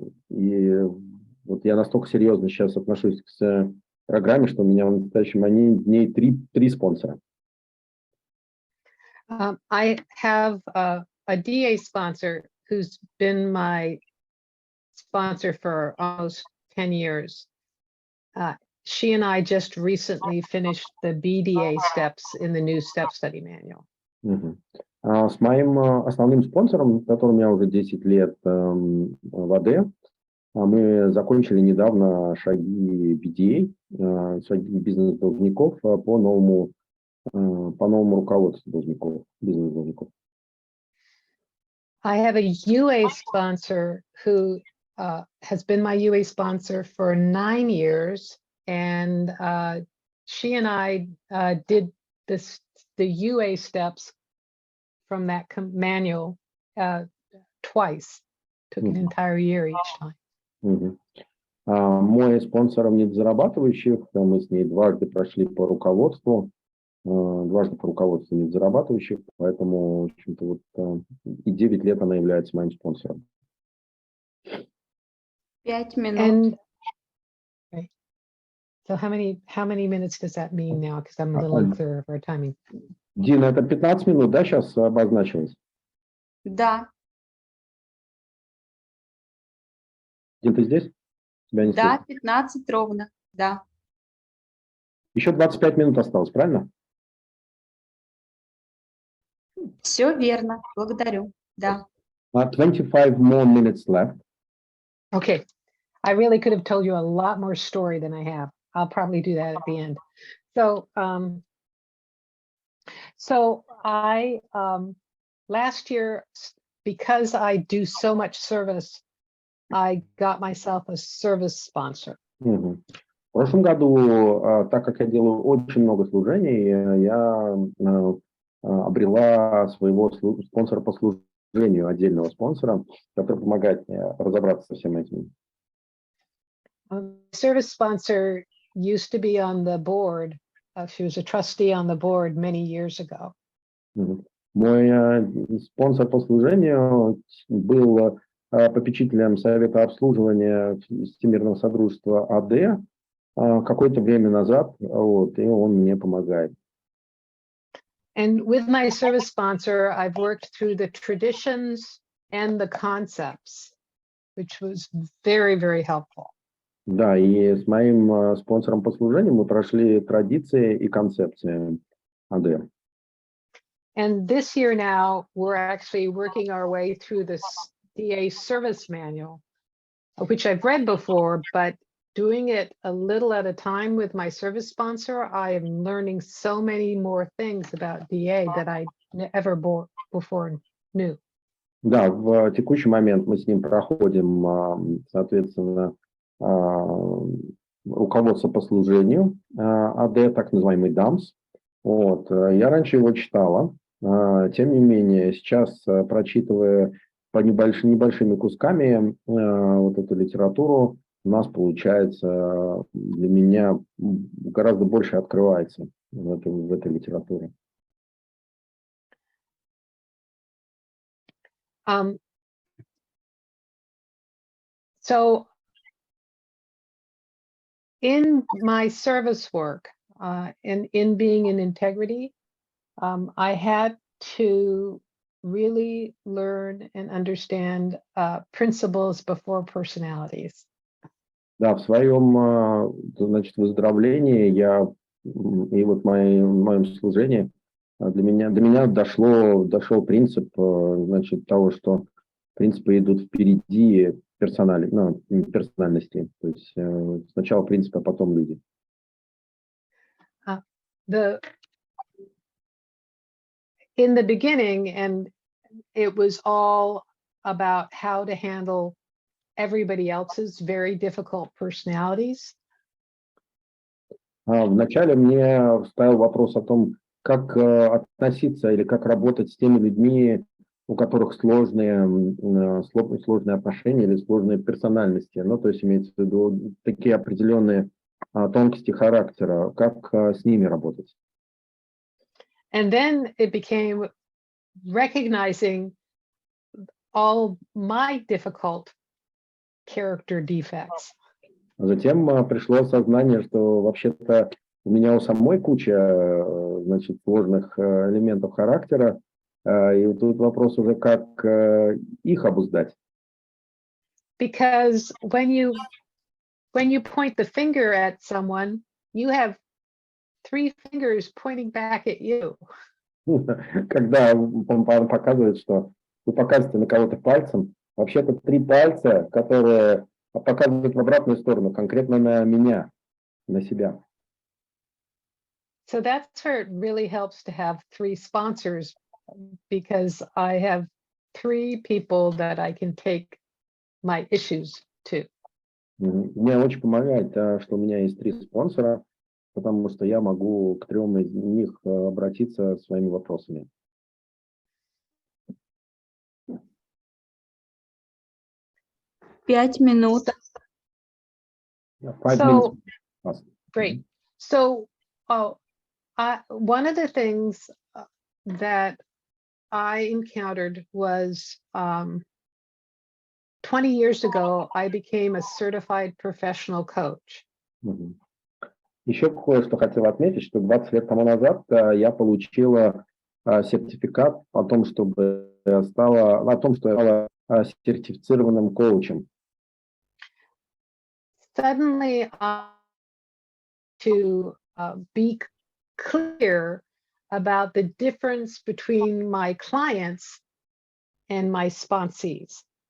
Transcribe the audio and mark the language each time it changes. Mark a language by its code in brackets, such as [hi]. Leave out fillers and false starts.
[ru] И вот я настолько серьезно сейчас отношусь к программе, что у меня в настоящем дней 3 спонсора. [en] I have a DA sponsor who's been my sponsor for almost 10 years. She and I just recently finished the BDA steps in the new step study manual. [ru] С моим основным спонсором, которым я уже 10 лет в АД, мы закончили недавно шаги BDA, шаги бизнес-должников по новому руководству должников, бизнес-должников. [en] I have a UA sponsor who has been my UA sponsor for 9 years, and she and I did the UA steps from that manual twice. Took an entire year each time. [ru] Мой спонсор недозарабатывающих, мы с ней дважды прошли по руководству недозарабатывающих, поэтому, в общем-то, вот и 9 лет она является моим спонсором. 5 минут. [en] And right. So how many minutes does that mean now? Because I'm a little unclear of our timing. [ru] Дина, это 15 минут, да, сейчас обозначилось? Да, Дин, ты здесь? Тебя не да, слышно. 15 ровно, да. Еще 25 минут осталось, правильно? Все верно, благодарю, да. [en] 25 more minutes left. Okay. I really could have told you a lot more story than I have. I'll probably do that at the end. So I last year, because I do so much service, I got myself a service sponsor. [ru] В прошлом году, так как я делаю очень много служений, я обрела своего спонсора по служению, отдельного спонсора, который помогает мне разобраться со всем этим. [en] Service sponsor used to be on the board. She was a trustee on the board many years ago. [ru] Мой спонсор по служению был попечителем Совета обслуживания Всемирного Содружества АД какое-то время назад, вот, и он мне помогает. [en] And with my service sponsor, I've worked through the traditions and the concepts, which was very, very helpful. [ru] Да, и с моим спонсором по служению мы прошли традиции и концепции АД. [en] And this year now, we're actually working our way through this DA service manual, which I've read before, but doing it a little at a time with my service sponsor, I am learning so many more things about DA that I never before knew. [ru] Да, в текущий момент мы с ним проходим, соответственно, руководство по служению АД, так называемый ДАМС. Вот. Я раньше его читала, тем не менее, сейчас, прочитывая по небольшими кусками вот эту литературу, у нас получается, для меня гораздо больше открывается в этой литературе. [en] So in my service work, in being in integrity, I had to really learn and understand principles before personalities. [ru] Да, в своем, значит, выздоровлении и вот в моем служении до меня дошел принцип, значит, того, что принципы идут впереди персональности. То есть сначала принципы, а потом люди. [en] In the beginning, and it was all about how to handle everybody else's very difficult personalities. [ru] Вначале мне ставил вопрос о том, как относиться или как работать с теми людьми, у которых сложные отношения или сложные персональности. Ну, то есть имеется в виду такие определенные тонкости характера, как с ними работать. [en] And then it became recognizing all my difficult character defects. [ru] Затем пришло осознание, что вообще-то у меня у самой куча, значит, сложных элементов характера, и тут вопрос уже, как их обуздать. [en] Because when you point the finger at someone, you have 3 fingers pointing back at you. [ru] Когда он показывает, что вы показываете на кого-то пальцем, вообще-то 3 пальца, которые показывают в обратную сторону, конкретно на меня, на себя. [en] So that's where it really helps to have 3 sponsors, because I have 3 people that I can take my issues to. [ru] Мне очень помогает, что у меня есть 3 спонсора, потому что я могу к 3 из них обратиться своими вопросами. Пять минут. [en] 5 So, minutes. great. So, one of the things that I encountered was 20 years ago, I became a certified professional coach. [ru] Еще кое-что хотел отметить, что 20 лет тому назад я получила сертификат о том, что я стала сертифицированным коучем. [en] Suddenly, to be clear about the difference between my clients and my sponsees.